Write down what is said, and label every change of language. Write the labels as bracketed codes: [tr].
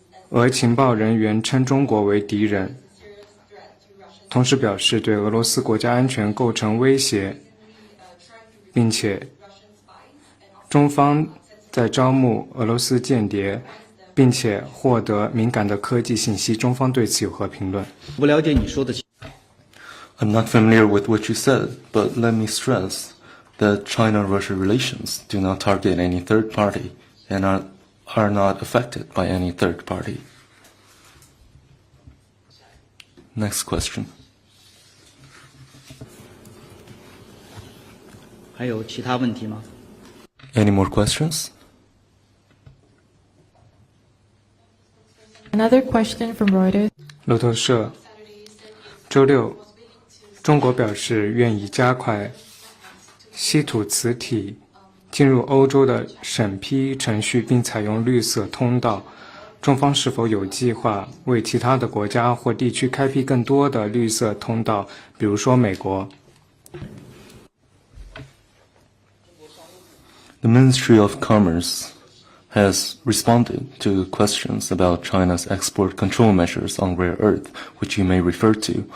[zh] 俄情报人员称中国为敌人，同时表示对俄罗斯国家安全构成威胁，并且中方在招募俄罗斯间谍，并且获得敏感的科技信息。中方对此有何评论？不了解你说的。 [en] I'm not familiar with what you said, but let me stress that China-Russia relations do not target any third party and are not affected by any third party. Next question. [zh] 还有其他问题吗？ [en] Any more questions? Another question from Reuters. [zh] 路透社周六，中国表示愿意加快稀土磁体进入欧洲的审批程序，并采用绿色通道。中方是否有计划为其他的国家或地区开辟更多的绿色通道，比如说美国？ [en] The Ministry of Commerce has responded to questions about China's export control measures on rare earth, which you may refer to.